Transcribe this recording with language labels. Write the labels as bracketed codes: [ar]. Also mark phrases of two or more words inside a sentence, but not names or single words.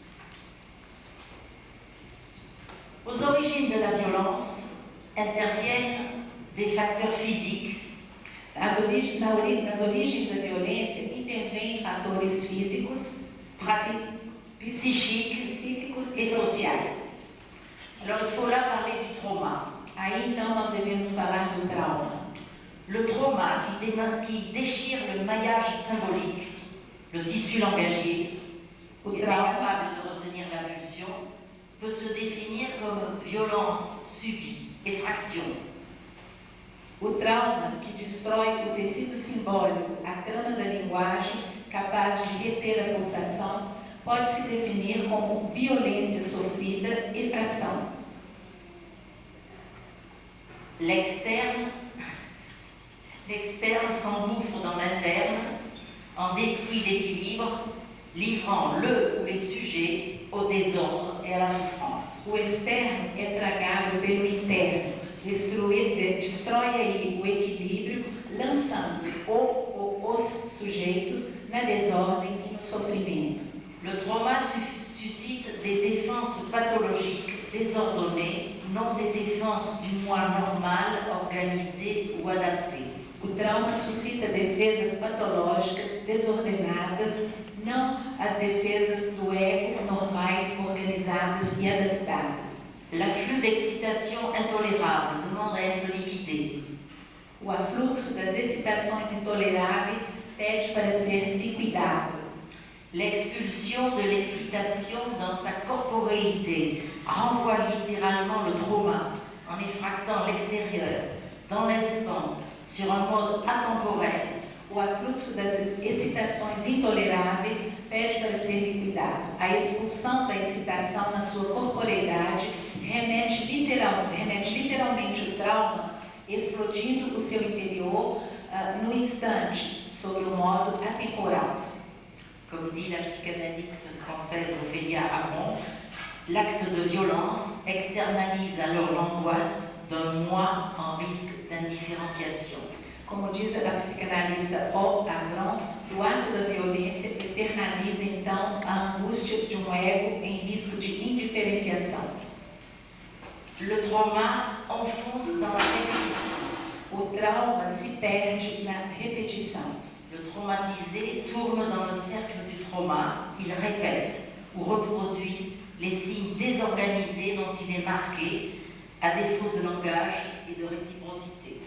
[fr] Aux origines de la violence interviennent des facteurs physiques, [pt] Nas origens da violência intervêm fatores físicos, [fr] psychiques et sociaux. Alors il faut là parler du trauma. [pt] Aí então nós devemos falar do trauma. [fr] Le trauma qui déchire le maillage symbolique, le tissu langagier, qui est incapable de retenir l'impulsion, peut se définir comme violence subie, effraction. [pt] O trauma que destrói o tecido simbólico, a trama da linguagem, capaz de reter a pulsação, pode se definir como violência sofrida, effração. [fr] L'externe s'engouffre dans l'interne, en détruit l'équilibre, livrant le ou les sujets au désordre et à la souffrance. [pt] O externo é tragado pelo interno, destrói aí o equilíbrio, lançando os sujeitos na desordem e no sofrimento. [fr] Le trauma suscite des défenses pathologiques désordonnées, non des défenses du moi normal, organisées ou adaptées. [pt] O trauma suscita defesas patológicas, desordenadas, não as defesas do ego normais, organizadas e adaptadas. [fr] L'afflux d'excitation intolérable demande à être liquidé. [pt] O afluxo das excitações intoleráveis pede para ser liquidado. [fr] L'expulsion de l'excitation dans sa corporéité renvoie littéralement le trauma en effractant l'extérieur, dans l'instant, sur un mode atemporel. [pt] O afluxo das excitações intoleráveis pede para ser liquidado. A expulsão da excitação na sua corporeidade remete literalmente o trauma, explodindo o seu interior no instante, sobre o modo atemporal. [fr] Comme dit la psychanalyste française Ophélia Aron, l'acte de violence externalise alors l'angoisse d'un moi en risque d'indifférenciation. [pt] Como diz a psicanalista O. Avron, o ato da violência externaliza então a angústia de um ego em risco de indiferenciação. [fr] Le trauma enfonce dans la répétition. [pt] O trauma se perde na repetição. [fr] Le traumatisé tourne dans le cercle du trauma, il répète ou reproduit les signes désorganisés dont il est marqué, à défaut de langage et de réciprocité.